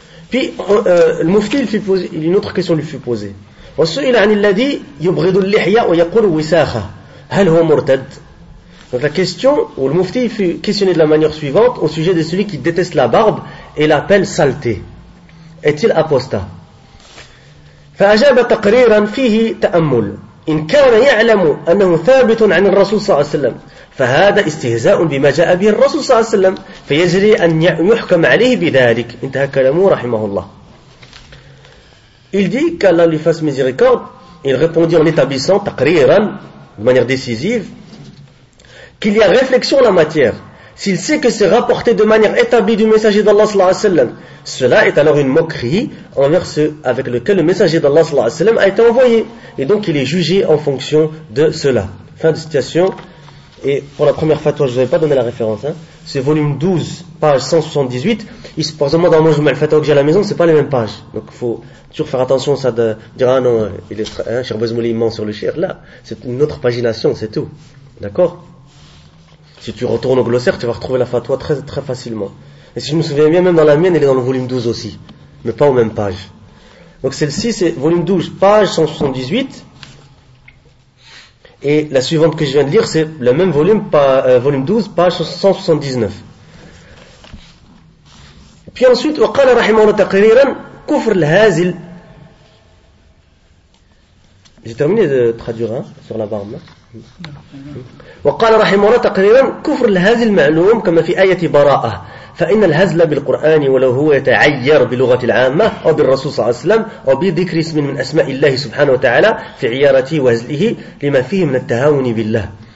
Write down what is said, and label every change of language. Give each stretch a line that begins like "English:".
French: Puis le mufti, une autre question lui fut posée.
Arabic: وسئل عن الذي يبغض اللحية ويقول وساخة هل هو مرتد؟
French: Donc la question, ou le mufti fut questionné de la manière suivante au sujet de celui qui déteste la barbe et l'appelle saleté. Est-il apostat?
Arabic: فأجاب تقريرا فيه تأمل إن كان يعلم أنه ثابت عن الرسول صلى الله عليه وسلم فهذا استهزاء بما جاء به الرسول صلى الله عليه وسلم فيجري أن يحكم عليه بذلك. انتهى كلامه رحمه الله.
French: Il dit qu'Allah lui fasse miséricorde. Il répondit en établissant, taqriran, de manière décisive, qu'il y a réflexion en la matière. S'il sait que c'est rapporté de manière établie du messager d'Allah
Arabic: sallallahu alayhi wa sallam,
French: cela est alors une moquerie envers ceux avec lequel le messager d'Allah sallallahu alayhi wa sallam a été envoyé. Et donc il est jugé en fonction de cela. Fin de citation. Et pour la première fatwa, je ne vous avais pas donné la référence, hein. C'est volume 12, page 178. Il se passe dans mon jumel fatwa que j'ai à la maison, c'est pas les mêmes pages. Donc il faut toujours faire attention à ça de dire, ah non, il est, hein, Cheikh Bouazmoulé, il ment sur le shir. Là, c'est une autre pagination, c'est tout. D'accord? Si tu retournes au glossaire, tu vas retrouver la fatwa très, très facilement. Et si je me souviens bien, même dans la mienne, elle est dans le volume 12 aussi. Mais pas aux mêmes pages. Donc celle-ci, c'est volume 12, page 178. Et la suivante que je viens de lire, c'est le même volume, pas, volume 12, page 179. Puis ensuite,
Arabic: وقال رحمه الله تقريرا كفر الهازل.
French: J'ai terminé de traduire, hein, sur la barbe.
Arabic: وقال رحمه الله تقريرا كفر الهازل معلوم كما في آية براءة فإن الهزل بالقرآن ولو هو يتعير بلغة العامة أو بالرسول صلى الله عليه وسلم أو بذكر اسم من أسماء الله سبحانه وتعالى في عيارته وهزله لما فيه من التهاون بالله.